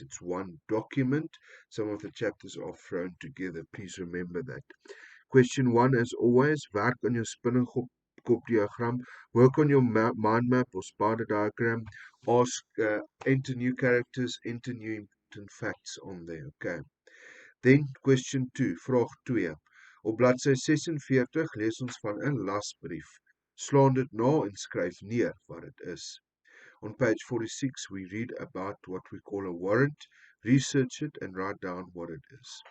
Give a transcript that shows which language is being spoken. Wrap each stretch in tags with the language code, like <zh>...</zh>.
<en>It's one document. Some of the chapters are thrown together. Please remember that. Question 1, as always,</en> <af>werk</af> <en>on your spinningkop diagram. Work on your mind map or spider diagram. Ask, enter new characters, enter new important facts on there. Okay. Then question 2,</en> <af>vraag 2. Op bladsy 46 lees ons van 'n lasbrief. Slaan dit na en skryf neer wat dit is.</af> <en>On page 46, we read about what we call a warrant. Research it and write down what it is.</en>